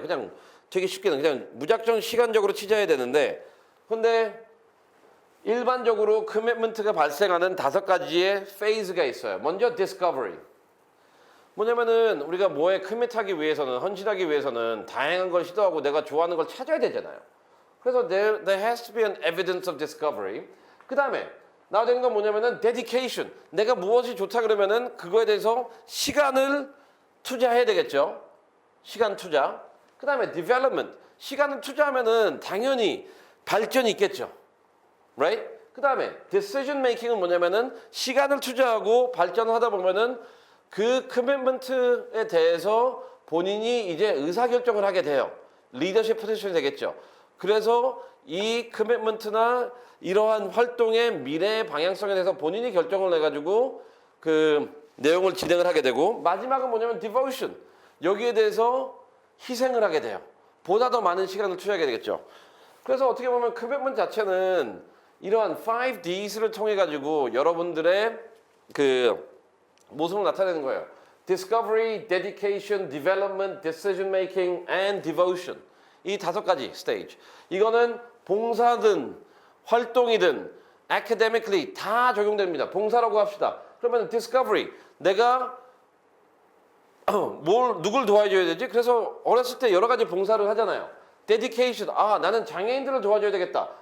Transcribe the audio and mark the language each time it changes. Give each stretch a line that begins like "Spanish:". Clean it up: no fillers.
Korean: 그냥 되게 쉽게는 그냥 무작정 시간적으로 투자해야 되는데 근데 일반적으로 commitment가 발생하는 5가지의 페이즈가 있어요. 먼저 discovery. 뭐냐면은 우리가 뭐에 commit하기 위해서는 헌신하기 위해서는 다양한 걸 시도하고 내가 좋아하는 걸 찾아야 되잖아요. 그래서
English: there has to be an evidence of discovery.
Korean: 그 다음에 나와야 되는 건 뭐냐면은 dedication. 내가 무엇이 좋다 그러면은 그거에 대해서 시간을 투자해야 되겠죠. 시간 투자. 그 다음에 development. 시간을 투자하면은 당연히 발전이 있겠죠.
English: Right?
Korean: 그 다음에 decision making은 뭐냐면은 시간을 투자하고 발전하다 보면은 그 commitment에 대해서 본인이 이제 의사결정을 하게 돼요. 리더십 포지션이 되겠죠. 그래서 이 커미트먼트나 이러한 활동의 미래의 방향성에 대해서 본인이 결정을 해가지고 그 내용을 진행을 하게 되고, 마지막은 뭐냐면 devotion. 여기에 대해서 희생을 하게 돼요. 보다 더 많은 시간을 투자하게 되겠죠. 그래서 어떻게 보면 커미트먼트 자체는 이러한 5Ds를 통해 가지고 여러분들의 그 모습을 나타내는 거예요.
English: Discovery, Dedication, Development, Decision Making, and Devotion.
Korean: 이 5가지 스테이지. 이거는 봉사든 활동이든 academically 다 적용됩니다. 봉사라고 합시다. 그러면 Discovery, 내가 누굴 도와줘야 되지? 그래서 어렸을 때 여러 가지 봉사를 하잖아요. Dedication, 나는 장애인들을 도와줘야 되겠다.